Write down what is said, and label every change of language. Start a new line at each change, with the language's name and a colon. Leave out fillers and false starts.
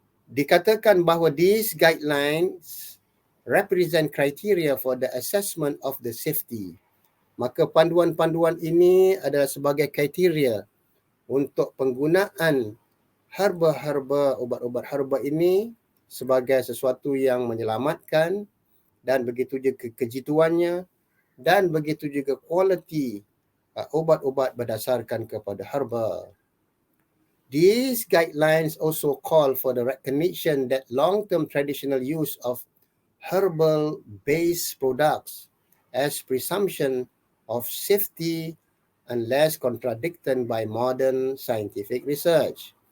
Malay: Dikatakan bahawa
English: these guidelines represent criteria for the assessment of the safety.
Malay: Maka panduan-panduan ini adalah sebagai kriteria untuk penggunaan herba-herba, obat-obat herba ini sebagai sesuatu yang menyelamatkan, dan begitu juga kejituannya, dan begitu juga kualiti obat-obat berdasarkan kepada herba.
English: These guidelines also call for the recognition that long-term traditional use of herbal-based products as presumption of safety unless contradicted by modern scientific research.